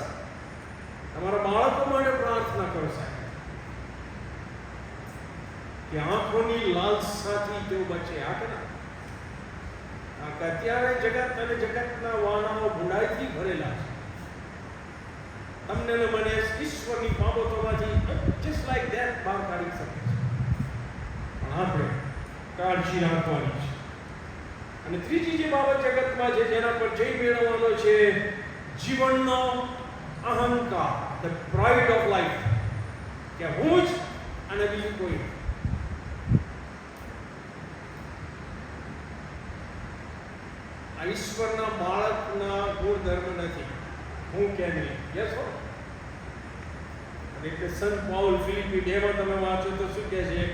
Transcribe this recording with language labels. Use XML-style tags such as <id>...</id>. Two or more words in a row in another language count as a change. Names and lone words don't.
<gu>તમારા બાળકો માટે પ્રાર્થના કરો સાહેબ કે આંખોની લાલસાથી તેઓ બચે. આ કે અત્યારે જગત અને જગતના વાનાઓ બુરાઈથી ભરેલા છે. તમને ને મને ઈશ્વરની બાબતોમાંથી</gu> <en>just like that</en> <gu>બહાર કાઢી શકે છે. પણ આપણે કાળજી રાખવાની છે. અને ત્રીજી જે બાબત જગતમાં છે જેના પર જય મેળવવાનો છે, જીવનનો અહંકાર,</gu> <en>the pride of life,</en> <gu>કે હું જ અને બીજું કોઈ. આ ઈશ્વરના બાળકના ગુણધર્મ નથી, હું કે નહીં. યસ હો. અને એટલે સંત પાઉલ ફિલિપી 2 માં તમે વાંચો તો શું કહે છે?</gu>